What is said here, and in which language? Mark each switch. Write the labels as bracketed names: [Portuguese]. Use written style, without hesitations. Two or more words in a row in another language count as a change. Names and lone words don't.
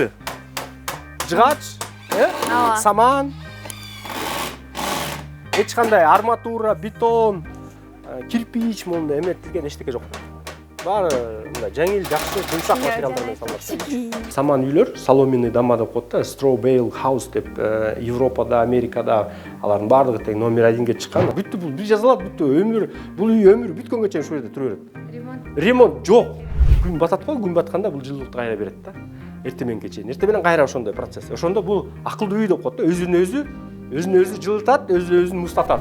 [Kyrgyz] Жыгач, Ооба. саман, эч кандай арматура, бетон, кирпич мондай эметилген эчтеке жок. Баары мындай жеңил, жакшы, жумшак материалдар менен салынат. Саман үйлөр, [Russian] соломенный дома [Kyrgyz] деп коет да, [English] straw bale house [Kyrgyz] деп Европада, Америкада алардын баардыгы тең номер 1-ге чыккан. Бүттү бул, бир жазылат, бүттү өмүр, бул үй өмүрү бүткөнгө чейин ушул жерде тура берет. Ремонт жок. Күн батат го, күн батканда бул жылуулукту кайра берет да. Эртең мененге чейин. Эртең менен кайра ошондой процесс. Ошондо бул акылдуу үй деп коет да, өзүн өзү жылытат, өзүн муздатат.